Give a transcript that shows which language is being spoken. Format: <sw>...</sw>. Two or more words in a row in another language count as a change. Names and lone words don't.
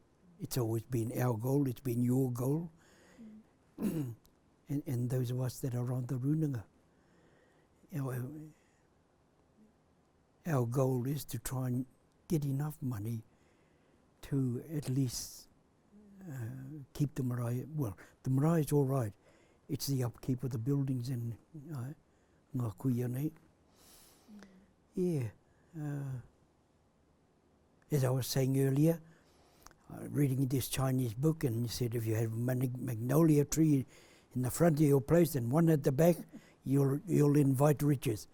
<en>It's always been our goal, it's been your goal, and those of us that are on the runanga. Our goal is to try and get enough money to at least keep the marae. Well, the marae is all right. It's the upkeep of the buildings and</en> <mi>ngā kuia nei.</mi> <en>Yeah. As I was saying earlier, reading this Chinese book, and you said if you have a magnolia tree in the front of your place and one at the back, you'll invite riches.</en>